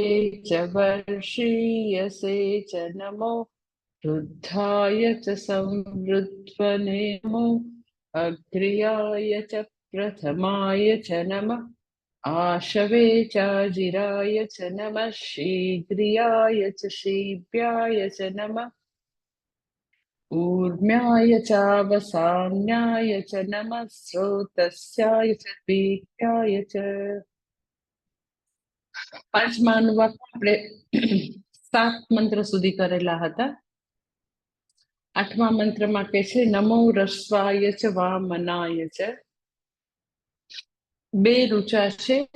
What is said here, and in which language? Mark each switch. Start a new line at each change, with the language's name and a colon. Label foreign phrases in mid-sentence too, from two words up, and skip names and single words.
Sanskrit: च वर्षीयसे च नमो रुद्धाय च संवृध्वने नमो अग्र्याय च प्रथमाय च नमः आशवे चाजिराय च नमः शीघ्रियाय च शीभ्याय च नमः ऊर्म्याय चावसान्याय च नमः स्रोतस्याय च दीप्याय च।
Gujarati: પાંચમા અનુવાદ આપણે 7 મંત્ર સુધી કરેલા હતા। 8મા મંત્રમાં કે છે
Sanskrit: नमो रस्वाय च वामनाय च।
Gujarati: બે રૂચા છે।